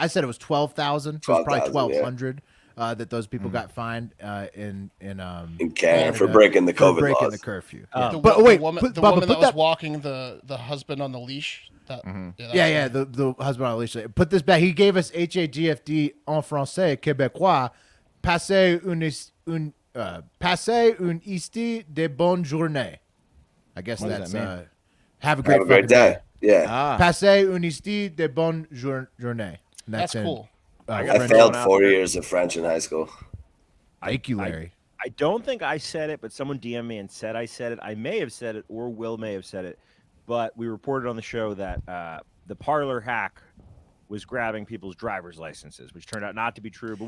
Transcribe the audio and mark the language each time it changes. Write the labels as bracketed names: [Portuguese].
[English] I said it was 12,000. So it's probably 1,200 that those people got fined in Canada for breaking the COVID breaking laws. the curfew. The woman that was walking the husband on the leash. The husband on the leash. Put this back. He gave us HAGFD [French] en français québécois. Passez une isti de bonne journée. [English] I guess that's have a great day. Yeah. [French] Passez une isti de bonne journée. [English] That's cool. I failed 4 years of French in high school. Thank you, Larry. I don't think I said it, but someone DM'd me and said I said it. I may have said it, or Will may have said it, but we reported on the show that the parlor hack was grabbing people's driver's licenses, which turned out not to be true.